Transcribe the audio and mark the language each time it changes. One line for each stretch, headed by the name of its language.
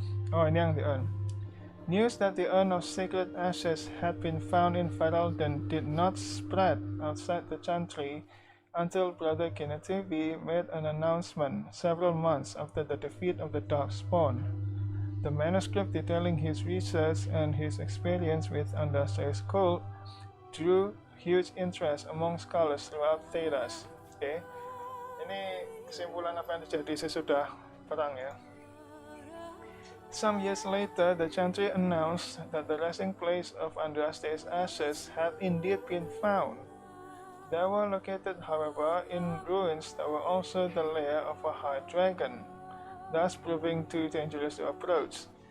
Indonesian: Oh, ini yang
English: the urn. News that the urn of sacred ashes had been found in Ferelden did not spread outside the chantry until Brother Kinetevi made an announcement several months after the defeat of the Darkspawn. The manuscript detailing his research and his experience with Andraste's cult drew huge interest among scholars throughout Theras.
Indonesian: Oke, ini kesimpulan apa yang terjadi sesudah perang ya.
English: Some years later, the chantry announced that the resting place of Andraste's ashes had indeed been found. They were located, however, in ruins that were also the lair of a high dragon, thus proving too dangerous to approach.